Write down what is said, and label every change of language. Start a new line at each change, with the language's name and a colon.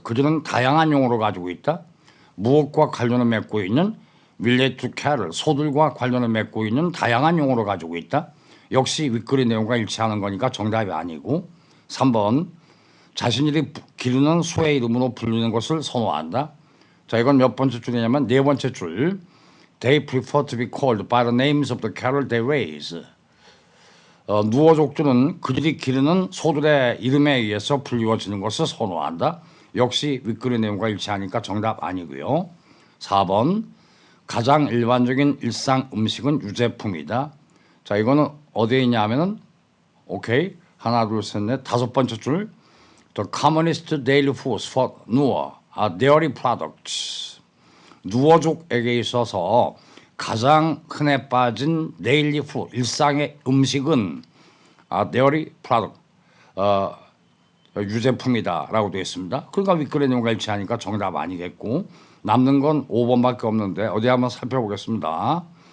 Korean: 그들은 다양한 용어를 가지고 있다. 무엇과 관련을 맺고 있는
English: relate to cattle.
Korean: 소들과 관련을 맺고 있는 다양한 용어를 가지고 있다. 역시 윗글의 내용과 일치하는 거니까 정답이 아니고 3번 자신들이 기르는 소의 이름으로 불리는 것을 선호한다. 자, 이건 몇 번째 줄이냐면 네 번째 줄.
English: They prefer to be called by the names of the cattle they raise.
Korean: 누어족들은 그들이 기르는 소들의 이름에 의해서 불리워지는 것을 선호한다. 역시 윗글의 내용과 일치하니까 정답 아니고요. 4번 가장 일반적인 일상 음식은 유제품이다. 자, 이거는 어디에 있냐 하면은 오케이. 하나 둘 셋 넷 다섯 번째 줄.
English: The commonest daily foods for Nuer are dairy products.
Korean: 누어족에게 있어서 가장 흔해 빠진 데일리 푸드, 일상의 음식은 dairy product, 유제품이다라고 되어 있습니다. 그러니까 윗글의 내용과 일치하니까 정답 아니겠고 남는 건 5번밖에 없는데 어디 한번 살펴보겠습니다.